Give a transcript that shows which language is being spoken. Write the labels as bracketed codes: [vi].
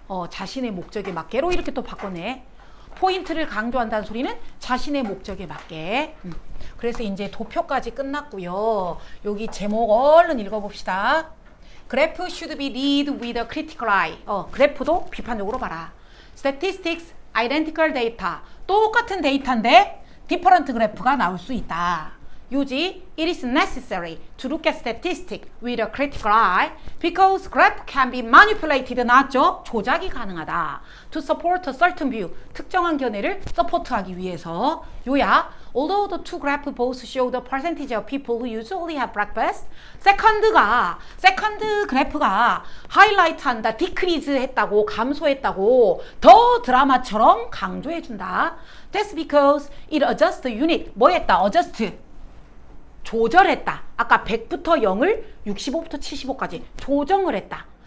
[ko] 자신의 목적에 맞게로 이렇게 또 바꿨네. 포인트를 강조한다는 소리는 자신의 목적에 맞게. 그래서 이제 도표까지 끝났고요. 여기 제목 얼른 읽어봅시다. [en] Graph should be read with a critical eye. [ko] 그래프도 비판적으로 봐라. [en] Statistics, identical data. [ko] 똑같은 데이터인데 different 그래프가 나올 수 있다. 유지, [en] it is necessary to look at statistics with a critical eye because graph can be manipulated. [ko] 나왔죠? 조작이 가능하다. [en] To support a certain view. [ko] 특정한 견해를 서포트하기 위해서. 요약. [en] Although the two graphs both show the percentage of people who usually have breakfast, [ko] 세컨드 그래프가 하이라이트한다, 디크리즈 했다고, 감소했다고 더 드라마처럼 강조해준다. [en] That's because it adjusts the unit. [ko] 뭐 했다? adjust. 조절했다. 아까 100부터 0을 65부터 75까지 조정을 했다.